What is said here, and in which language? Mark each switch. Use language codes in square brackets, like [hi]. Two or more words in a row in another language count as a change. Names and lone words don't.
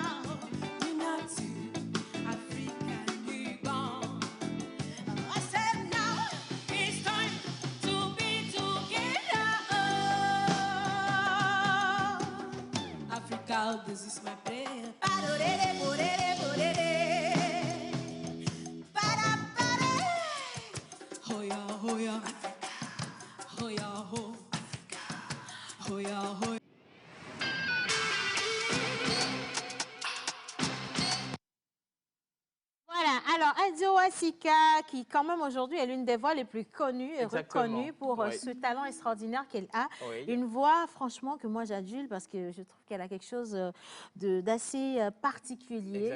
[en] United, African, we born. I said now it's time to be together. Africa, this is my prayer. Ba-do-de-de, bo-de-de, bo-de-de. Ba-da-ba-da. Hoya, hoya, hoya, ho, hoya, hoya. [fr] Voilà, alors Adjoa Sika, qui quand même aujourd'hui est l'une des voix les plus connues et Exactement. reconnues pour Oui. ce talent extraordinaire qu'elle a. Oui. Une voix, franchement, que moi j'adule parce que je trouve qu'elle a quelque chose d'assez particulier,